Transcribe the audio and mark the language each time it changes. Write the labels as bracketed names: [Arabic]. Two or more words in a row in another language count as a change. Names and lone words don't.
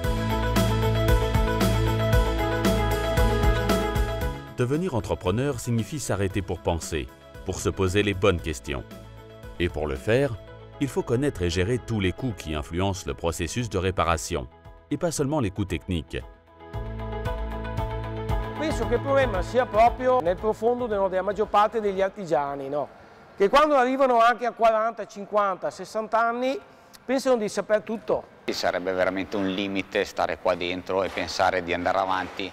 [French] Devenir entrepreneur signifie s'arrêter pour penser, pour se poser les bonnes questions. Et pour le faire, il faut connaître et gérer tous les coûts qui influencent le processus de réparation, et pas seulement les coûts techniques. [Italian] Penso che il problema sia proprio nel profondo della maggior parte degli artigiani, no? Che quando arrivano anche a 40, 50, 60 anni pensano di saper tutto. Sarebbe veramente un limite stare qua dentro e pensare di andare avanti.